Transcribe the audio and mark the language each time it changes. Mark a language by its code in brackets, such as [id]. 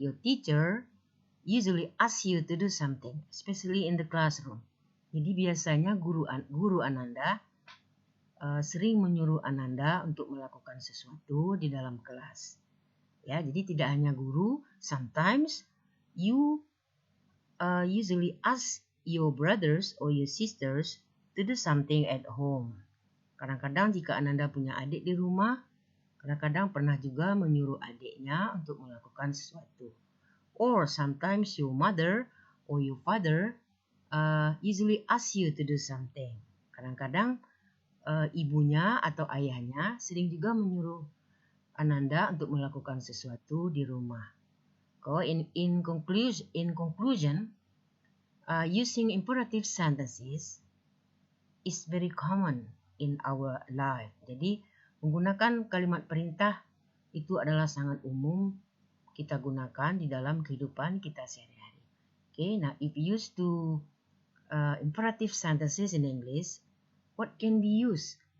[en] Your teacher usually ask you to do something, especially in the classroom. [id] Jadi biasanya guru Ananda sering menyuruh Ananda untuk melakukan sesuatu di dalam kelas. Ya, jadi tidak hanya guru, [en] sometimes you usually ask your brothers or your sisters to do something at home. [id] Kadang-kadang jika Ananda punya adik di rumah, kadang-kadang pernah juga menyuruh adiknya untuk melakukan sesuatu. [en] Or sometimes your mother or your father usually ask you to do something. [id] Kadang-kadang ibunya atau ayahnya sering juga menyuruh Ananda untuk melakukan sesuatu di rumah. [en] So in conclusion, using imperative sentences is very common in our life. [id] Jadi menggunakan kalimat perintah itu adalah sangat umum kita gunakan di dalam kehidupan kita sehari-hari. [en] Okay, now if you used to imperative sentences in English, what can be used?